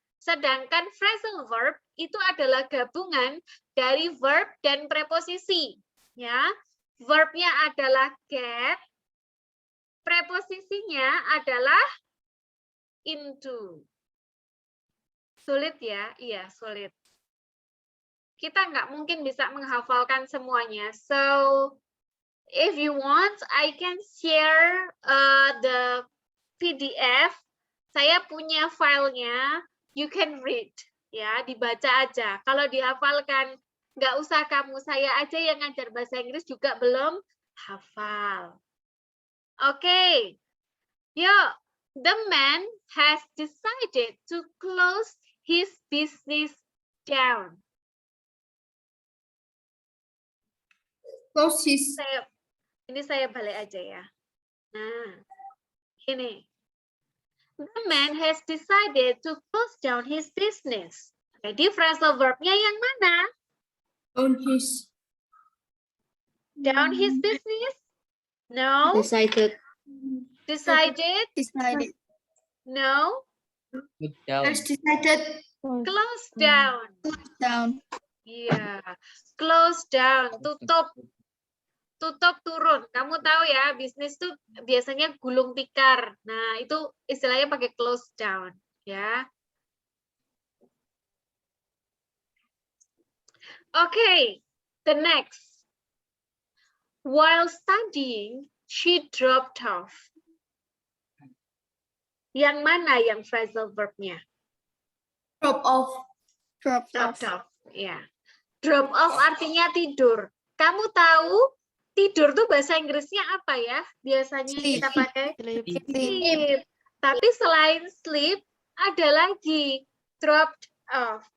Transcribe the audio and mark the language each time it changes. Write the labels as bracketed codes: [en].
[id] Sedangkan phrasal verb itu adalah gabungan dari verb dan preposisi. Ya, verbnya adalah get, preposisinya adalah into. Sulit ya? Iya, sulit. Kita nggak mungkin bisa menghafalkan semuanya. [en] So, if you want, I can share the PDF. [id] Saya punya filenya. [en] You can read. [id] Ya, dibaca aja. Kalau dihafalkan, nggak usah kamu. Saya aja yang ngajar bahasa Inggris juga belum hafal. Oke. Yuk. [en] The man has decided to close his business down. Close his. [id] Ini saya balik aja ya. Nah, ini. [en] The man has decided to close down his business. [id] Jadi phrasal verbnya yang mana? [en] On his. Down his business? No. Decided. Decided? Decided. No. Has decided. Close down. Down. [id] Iya. Close down. Tutup. Tutup turun. Kamu tahu ya, bisnis tuh biasanya gulung tikar. Nah, itu istilahnya pakai close down, ya. [en] Okay, the next. While studying, she dropped off. [id] Yang mana yang phrasal verbnya? [en] Drop off. Drop [id] Dropped off. Ya. Drop off artinya tidur. Kamu tahu tidur tuh bahasa Inggrisnya apa ya? Biasanya kita pakai sleep. Tapi selain sleep, ada lagi dropped off.